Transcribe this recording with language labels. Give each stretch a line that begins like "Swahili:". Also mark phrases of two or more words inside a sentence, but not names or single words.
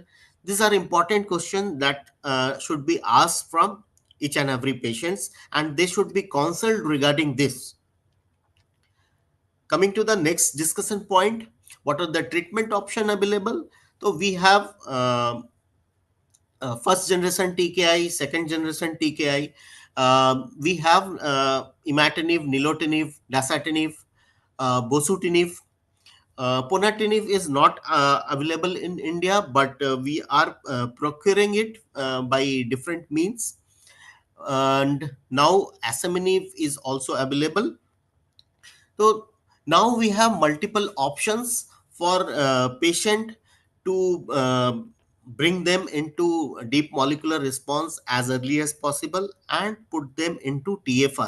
English: These are important questions that should be asked from each and every patients, and they should be counseled regarding this. Coming to the next discussion point, what are the treatment option available? So we have first generation TKI, second generation TKI. We have imatinib, nilotinib, dasatinib, bosutinib. Ponatinib is not available in India, but we are procuring it by different means. And now asciminib is also available. So now we have multiple options for patient to bring them into deep molecular response as early as possible and put them into TFR.